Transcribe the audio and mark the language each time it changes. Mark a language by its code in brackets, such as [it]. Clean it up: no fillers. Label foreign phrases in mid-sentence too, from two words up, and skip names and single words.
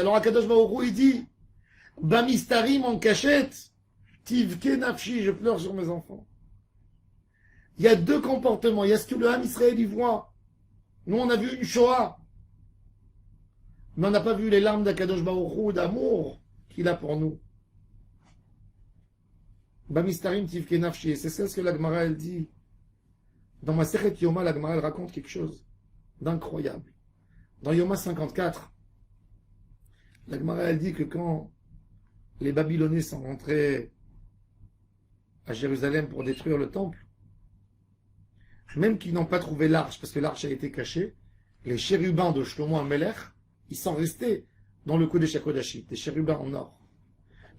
[fr] Alors [he] הקדוש ברוך הוא, [fr] il dit Bamistarim en cachette, [he] תבכה נפשי, [fr] je pleure sur mes enfants. Il y a deux comportements. Il y a ce que le [he] עם ישראל [fr] y voit. Nous, on a vu une Shoah. Mais on n'a pas vu les larmes d' [he] הקדוש ברוך הוא, [fr] d'amour qu'il a pour nous. [he] במסתרים תבכה נפשי. [fr] C'est ça ce que la Gemara, elle dit. Dans ma Sechet Yoma, la Gemara, elle raconte quelque chose d'incroyable. Dans Yoma 54, la Gemara, elle dit que quand les Babyloniens sont rentrés à Jérusalem pour détruire le temple, même qu'ils n'ont pas trouvé l'arche, parce que l'arche a été cachée, les chérubins de Shlomo HaMelech, ils sont restés dans le Kodesh HaKodashim, des chérubins en or.